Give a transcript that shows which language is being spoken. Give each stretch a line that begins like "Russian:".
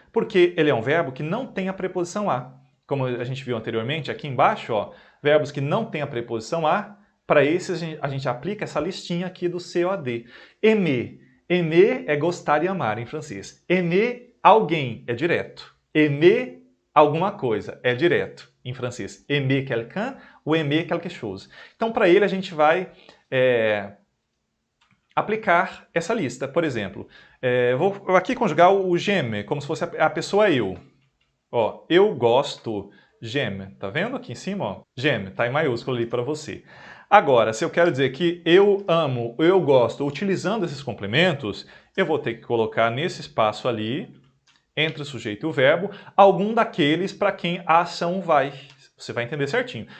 Portuguese: Porque ele é um verbo que não tem a preposição a. Como a gente viu anteriormente, aqui embaixo, ó, verbos que não têm a preposição a, para esses a gente aplica essa listinha aqui do COD. Aimer. Aimer é gostar e amar em francês. Aimer alguém é direto. Aimer alguma coisa é direto em francês.
French: Aimer quelqu'un ou aimer quelque chose.
Portuguese: Então, para ele, a gente vai aplicar essa lista. Por exemplo, vou aqui conjugar o j'aime, como se fosse a pessoa eu. Ó, eu gosto, j'aime. Tá vendo aqui em cima? Ó? J'aime, tá em maiúsculo ali para você. Agora, se eu quero dizer que eu amo, eu gosto, utilizando esses complementos, eu vou ter que colocar nesse espaço ali, entre o sujeito e o verbo, algum daqueles para quem a ação vai. Você vai entender certinho.